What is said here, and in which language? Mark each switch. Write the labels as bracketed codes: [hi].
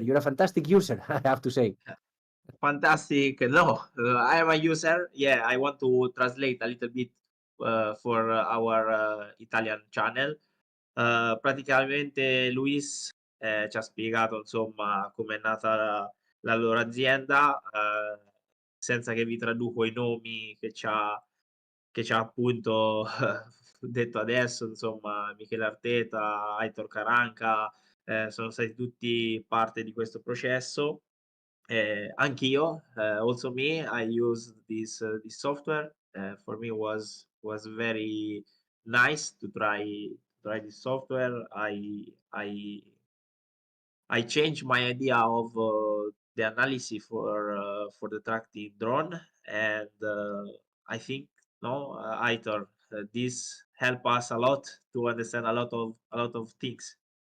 [en] You're a fantastic user, I have to say. Fantastic. No, I am a user. Yeah, I want to translate a little bit for our Italian channel. [it] Praticamente Luis ci ha spiegato insomma come è nata la loro azienda, senza che vi traduco i nomi che ci ha appunto detto adesso, insomma Michele Arteta, Aitor Karanka, sono stati tutti parte di questo processo. Anch'io, [en] also me, I use this software. For me was very nice to try this software. I changed my idea of the analysis for the tracking drone, and I think no, Aitor, this help us a lot to understand a lot of things.